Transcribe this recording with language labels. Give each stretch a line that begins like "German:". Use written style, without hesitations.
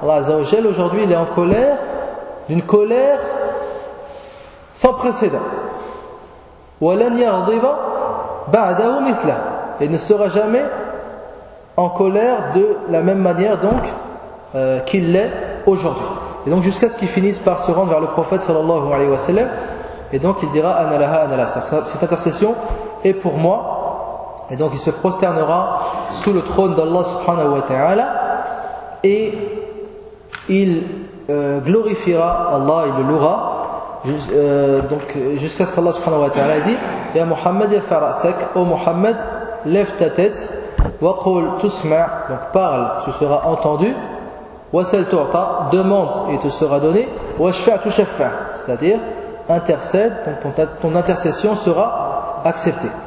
French: Allah Azza wa Jal aujourd'hui il est en colère, d'une colère sans précédent.
Arabic: وَلَنْ يَغْضِبَ بَعْدَهُ مِثْلَ.
French: Et ne sera jamais en colère de la même manière donc qu'il l'est aujourd'hui. Et donc jusqu'à ce qu'il finisse par se rendre vers le prophète sallallahu alayhi wa sallam. Et donc il dira
Arabic: أَنَا لَهَا أَنَا لَهَا.
French: Cette intercession est pour moi. Et donc il se prosternera sous le trône d'Allah subhanahu wa ta'ala. Et il glorifiera Allah, il le louera donc jusqu'à ce qu'Allah subhanahu wa ta'ala dit
Arabic: ya Muhammad ya fara'sak,
French: oh Muhammad, lève ta tête
Arabic: wa qul tusma',
French: donc parle, tu seras entendu,
Arabic: wa sal tu'ta,
French: demande et te sera donné,
Arabic: wa shfa' tu shfa',
French: c'est-à-dire intercède, donc ton intercession sera acceptée.